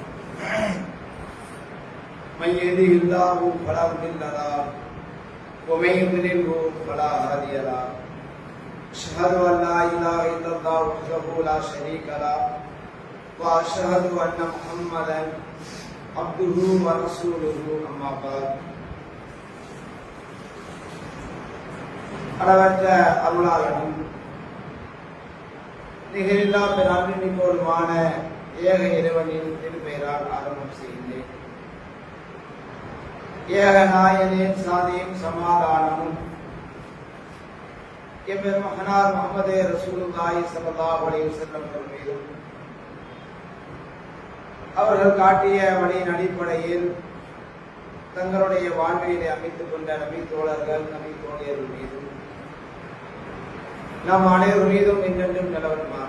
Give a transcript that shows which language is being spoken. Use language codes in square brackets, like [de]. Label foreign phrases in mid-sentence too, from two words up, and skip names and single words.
[ar] من يهده الله فلا مضل له ومن يضلل فلا هادي له. أشهد أن لا إله إلا الله وحده لا شريك له وأشهد أن محمدا عبده ورسوله أما بعد. [ta] அளவற்ற அருளாளனும் நிகரில்லா பெருமையுமான ஏக இறைவனின் திருப்பெயரால் ஆரம்பம் செய்கின்றேன். ஏக நாயனின் சாந்தியும் சமாதானமும் எம்பெருமகனார் முஹம்மதே [ar] رسول الله صلى الله عليه وسلم [ta] மீதும் அவர்கள் காட்டிய வழியின் அடிப்படையில் தங்களுடைய வாழ்வியலை அமைத்துக் கொண்ட நபி தோழர்கள் நபி தோழியர்கள் மீதும் நம் அனைவரும் மீதும் என்றென்றும் நிலவரமாக.